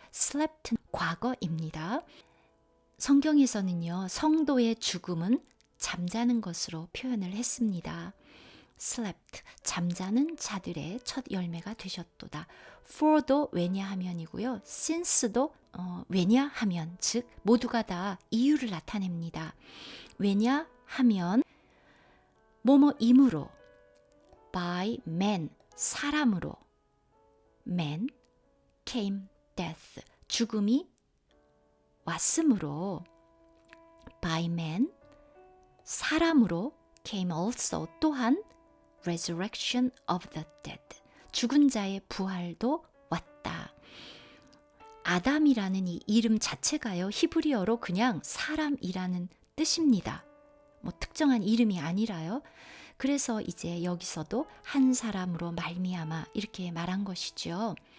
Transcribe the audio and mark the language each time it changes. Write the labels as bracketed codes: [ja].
[ko] slept 과거입니다. 성경에서는요, 성도의 죽음은 잠자는 것으로 표현을 했습니다. slept, 잠자는 자들의 첫 열매가 되셨도다. for도 왜냐하면이고요. since도 왜냐하면, 즉 모두가 다 이유를 나타냅니다. 왜냐하면 뭐뭐이므로, [en] by man, [ko] 사람으로, [en] man came death, [ko] 죽음이 왔으므로, [en] by man, 사람으로, came also, [ko] 또한 [en] resurrection of the dead, [ko] 죽은 자의 부활도 왔다. 아담이라는 이 이름 자체가요, 히브리어로 그냥 사람이라는 뜻입니다. 뭐 특정한 이름이 아니라요. 그래서 이제 여기서도 한 사람으로 말미암아 이렇게 말한 것이죠.